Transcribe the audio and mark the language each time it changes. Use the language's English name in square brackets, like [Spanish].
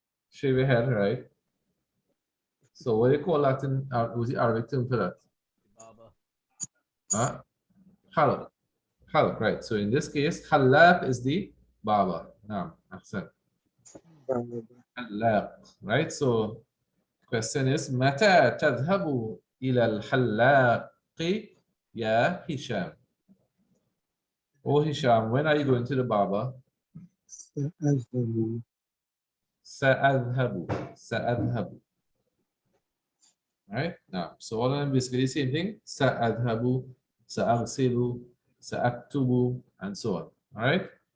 [English] Shave your head, right? So what do you call that in what's the Arabic term for that? Huh? Halaq. Halaq, right. So in this case, halaq is the baba. Naam, ahsan. Halaq, right? So question is, [Arabic] متى تذهب إلى الحلاق يا هشام? [English] Oh Hisham, when are you going to the barber? [Arabic] سأذهب سأذهب. سأذهب. Right? [English] Now, so all of them basically the same thing. [Arabic] سأذهب, سأغسل, سأكتب, [English] and so on. All right?